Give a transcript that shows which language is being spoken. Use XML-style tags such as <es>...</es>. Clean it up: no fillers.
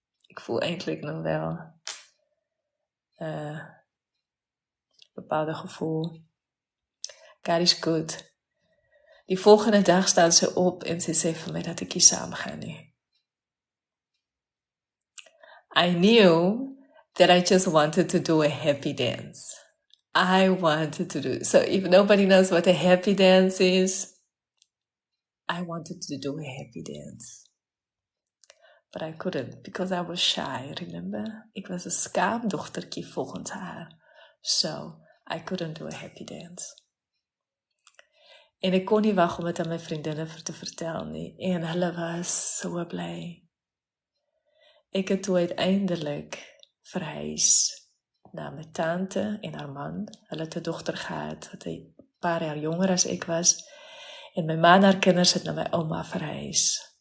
<af>Ek voel eintlik nog wel bepaalde gevoel.</af> <en>God is good.</en> <af>Die volgende dag staan sy op en sy sê vir my dat ek nie saam gaan nie.</af> <en>I knew that I just wanted to do a happy dance. I wanted to do, so if nobody knows what a happy dance is, I wanted to do a happy dance. But I couldn't, because I was shy, remember?</en> <af>Ek was 'n skaamdogtertjie volgens haar.</af> <en>So, I couldn't do a happy dance.</en> <af>En ek kon nie wag om dit aan my vriendinne te vertel nie. En hulle was so bly. Ek het toe uiteindelik verhuis na my tante en haar man. Hulle het 'n dogter gehad, wat 'n paar jaar jonger as ek was. En my man en haar kinders het na my ouma verhuis.</af>